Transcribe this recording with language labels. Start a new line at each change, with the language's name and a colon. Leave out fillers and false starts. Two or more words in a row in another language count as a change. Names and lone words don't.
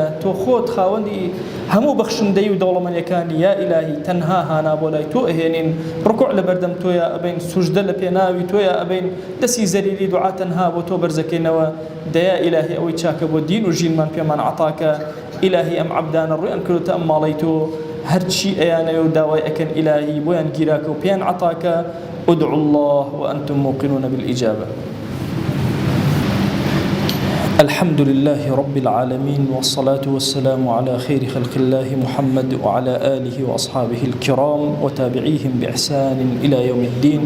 Central Kurdish: تۆ خۆت خاوەندی هەموو بەخشندەی و دەوڵەمەندیەکانی یا ئیلاهی تەنها هانا بۆ لای تۆ ئەهێنین ڕکوع لە بەردەم تۆیە ئەبین سوژدە لە پێناوی تۆیە ئەبین دەستی زەریری دوعا تەنها بۆ تۆ بەرزەکەینەوە دەیا ئیلاهی ئەوەی چاکە بۆ دین و ژینمان پێمان عەتاکە ئیلاهی ئەم عەبدانە ڕوویان کردوتە ئەم ماڵەی تۆ هەرچی ئەیانەوە و داوای ئەکەن ئیلاهی بۆیان گیراکە و پێیان عەتاکە
Arabic: ادعوا الله وأنتم موقنون بالإجابة. الحمد لله رب العالمين والصلاة والسلام على خير خلق الله محمد وعلى آله وأصحابه الكرام وتابعيهم بإحسان إلى يوم الدين.